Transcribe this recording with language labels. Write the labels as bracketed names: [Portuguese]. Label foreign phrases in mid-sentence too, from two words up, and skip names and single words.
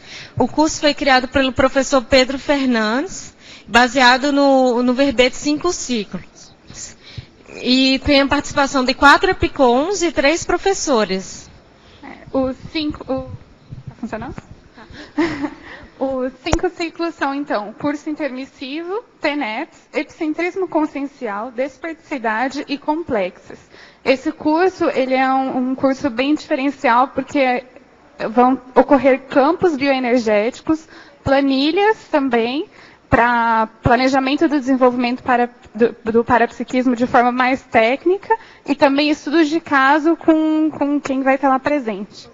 [Portuguese] O curso foi criado pelo professor Pedro Fernandes, baseado no verbete 5 ciclos. E tem a participação de 4 EPICONs e 3 professores. Tá funcionando? Tá. Os 5 ciclos são, então, curso intermissivo, TENEPS, epicentrismo consciencial, desperticidade e complexos. Esse curso, ele é um curso bem diferencial, porque vão ocorrer campos bioenergéticos, planilhas também, para planejamento do desenvolvimento do parapsiquismo de forma mais técnica, e também estudos de caso com quem vai estar lá presente.